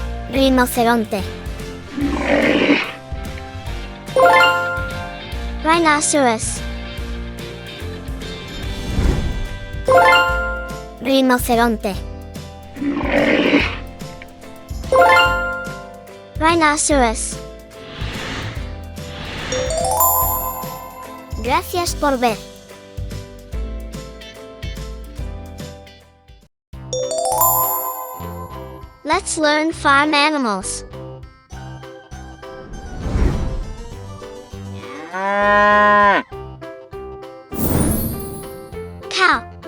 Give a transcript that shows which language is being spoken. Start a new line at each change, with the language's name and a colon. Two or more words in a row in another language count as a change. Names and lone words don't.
Spanish: Rinoceronte. Rhinoceros. Rinoceronte.
English: Rhinoceros.
Spanish: Gracias por ver.
English: Let's learn farm animals. Cow.